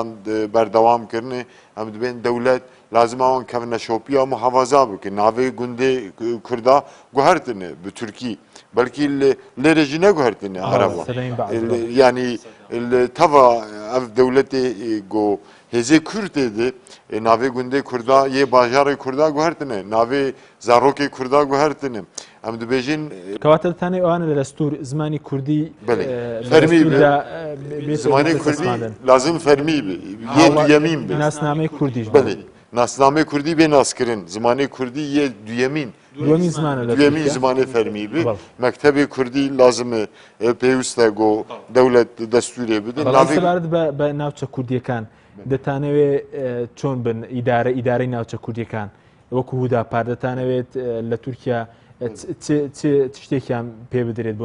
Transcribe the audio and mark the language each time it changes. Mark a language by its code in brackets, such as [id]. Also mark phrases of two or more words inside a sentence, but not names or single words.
[ku] berdewam kirinê em dibên dewlet lazim wan kevneşopiya muhefaza bikin navê gundê Kurda guhertine bi Türkî belki lêrê jî neguhertine hereva yani tava ev dewletê got hêzê Kurdê de navê gundê Kurda yê bajarê Kurda guhertine navê zarokê Kurda guhertine em dibêjin [ckb] کەواتە دەتانەوێت ئەوانە لە دەستور زمانی کوردی [ku] فەرمی زمانی کوردی لازم فەرمی بێ یەک یەمین بێ [ckb] ناسنامەی کوردیش [ku] بڵێ ناسنامه کوردی به ناسکرین زمانه کوردی یه دویمین [ckb] دومی زمانە لە [ku] دویمین [ckb] تورکیا؟ [ku] زمانه فەرمی بی [ckb] بەڵێ. [ku] مەکتەبی کوردی لازمە پێویستە گۆ دەولەت دەستورێ بدن [ckb] بەڵام سەبارەت بە ناوچە کوردیەکان دەتانەوێت چۆن بن ئیدارەی ناوچە کوردیەکان وەکو هوداپار دەتانەوێت لە تورکیا شتێکیان پێ بدرێت بۆ